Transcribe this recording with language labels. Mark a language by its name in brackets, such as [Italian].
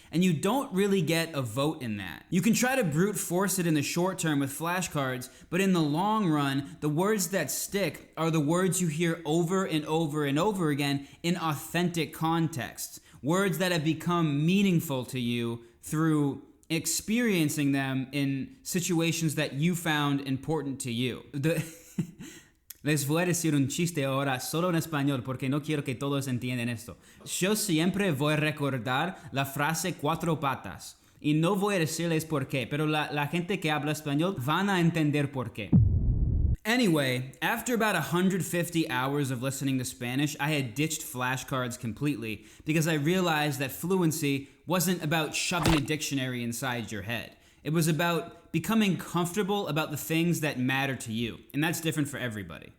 [English] And you don't really get a vote in that. You can try to brute force it in the short term with flashcards, but in the long run, the words that stick are the words you hear over and over and over again in authentic contexts. Words that have become meaningful to you through experiencing them in situations that you found important to you. [Spanish] Les voy a decir un chiste ahora solo en español porque no quiero que todos entiendan esto. Yo siempre voy a recordar la frase cuatro patas. Y no voy a decirles por qué, pero la gente que habla español van a entender por qué. [English] Anyway, after about 150 hours of listening to Spanish, I had ditched flashcards completely because I realized that fluency wasn't about shoving a dictionary inside your head. It was about becoming comfortable about the things that matter to you, and that's different for everybody.